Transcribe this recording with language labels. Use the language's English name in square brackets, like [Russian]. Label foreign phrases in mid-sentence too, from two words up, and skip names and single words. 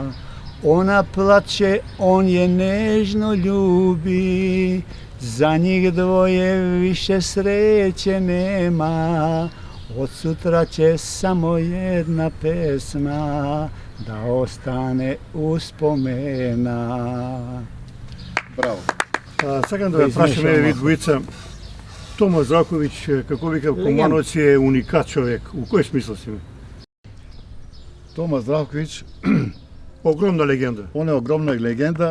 [Serbian] Ona plače, on je nežno ljubi, za njih dvoje više sreće nema. Od sutra će samo jedna pesma da ostane uspomena. [Macedonian] Браво. Сакам да ве прашам, еве ви двојца, Тома Здравковиќ, како вика, Кумановци е уникат човек. У кој смисла си? Тома Здравковиќ, Огромна легенда. он е огромна легенда.